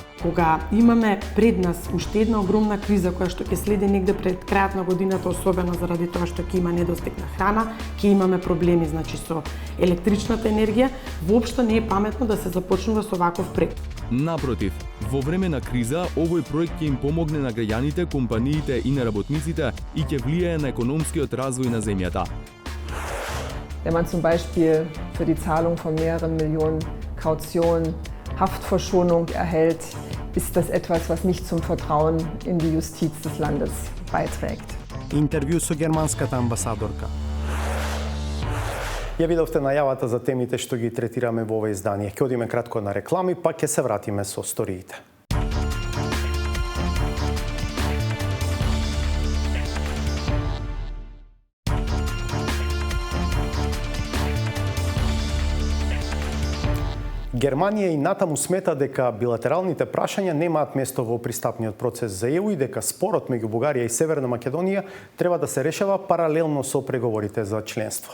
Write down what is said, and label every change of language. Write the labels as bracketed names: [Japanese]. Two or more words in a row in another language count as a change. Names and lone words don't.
[Macedonian] Кога имаме пред нас уште една огромна криза која што ќе следи негде пред крајот на годината, особено заради тоа што ќе има недостиг на храна, ќе имаме проблеми со електричната енергија, воопшто не е паметно да се започнува со ваков проект. Напротив, во време на криза, овој проект ќе им помогне на граѓаните, компаниите и на работниците и ќе влијае на економскиот развој на земјата. [German] Wenn man zum Beispiel für die Zahlung von mehreren Millionen Kaution Haftverschonung erhält, ist das etwas, was nicht zum Vertrauen in die Justiz des Landes beiträgt. [Macedonian] Интервју со германската амбасадорка. Ја видовте најавата за темите што ги третираме во ова издание. Ќе одиме кратко на реклами, па ќе се вратиме со сториите. Германија и натаму смета дека билатералните прашања немаат место во пристапниот процес за ЕУ и дека спорот меѓу Бугарија и Северна Македонија треба да се решава паралелно со преговорите за членство.